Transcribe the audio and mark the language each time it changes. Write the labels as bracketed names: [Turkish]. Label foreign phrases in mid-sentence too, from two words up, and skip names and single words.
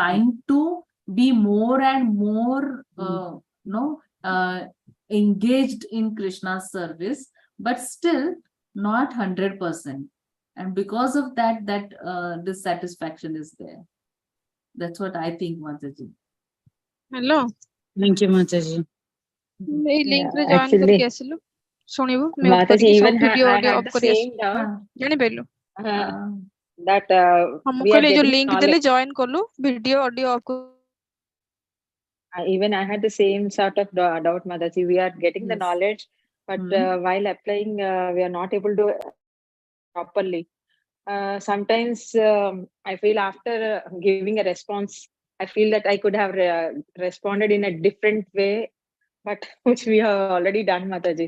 [English] trying to be more and more no engaged in Krishna's service, but still not 100%. And because of that dissatisfaction is there. That's what I think, Mataji. Hello. Thank you, Mataji. [Odia] ଏଇ ଲିଙ୍କ ରେ [English] Yeah, [Odia] ଜଏନ୍ [English] actually, [Odia] କରିକି ଆସିଲୁ ଶୁଣିବୁ ମ୍ୟୁଟ [English] Mataji, [Odia] କରିକି ସବୁ [English] even [Odia] ଭିଡିଓ [English] I [Odia] ଅଡିଓ [English] had [Odia] ଅଫ୍ [English] the [Odia] କରି [English] same [Odia] ଆସିବୁ [English] doubt [Odia] ଜାଣିପାରିଲୁ [English] that [Odia] ହଁ ମୁଁ [English] we are [Odia] କହିଲି ଯୋଉ [English] getting [Odia] ଲିଙ୍କ [English] knowledge. [Odia] ଦେଲେ ଜଏନ୍ କଲୁ [English] video audio off Even I had the same sort of doubt, Mataji. We are getting the Yes. knowledge, but while applying, we are not able to properly. Sometimes I feel after giving a response, I feel that I could have responded in a different way, but which we have already done, Mataji.